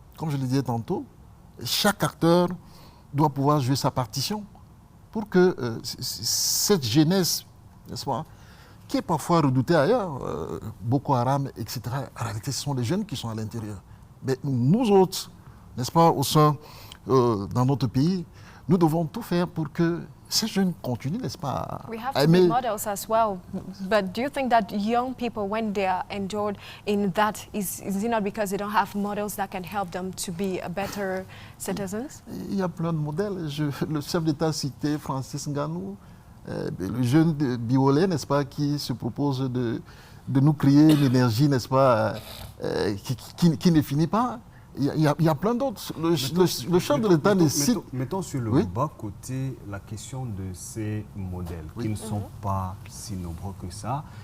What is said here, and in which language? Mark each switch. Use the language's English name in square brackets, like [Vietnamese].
[French] Comme je le disais tantôt, chaque acteur doit pouvoir jouer sa partition pour que cette jeunesse, n'est-ce pas, qui est parfois redoutée ailleurs, Boko Haram, etc., en réalité, ce sont les jeunes qui sont à l'intérieur. Mais nous autres, n'est-ce pas, au sein, dans notre pays, nous devons tout faire pour que ces jeunes continuent, n'est-ce pas, [English] We have [French] à [English] to be [French] aimer. [English] models as well. But do you think that young people, when they are endured in that, is it not because they don't have models that can help them to be a better citizens? [French] Il y a plein de modèles. Le chef d'État citait Francis Ngannou, le jeune de Biolay, n'est-ce pas, qui se propose de nous créer une énergie, n'est-ce pas, qui ne finit pas. Il y a plein d'autres. Le chef de l'État ne cite... Mettons sur le bas côté la question de ces modèles qui ne sont pas si nombreux que ça.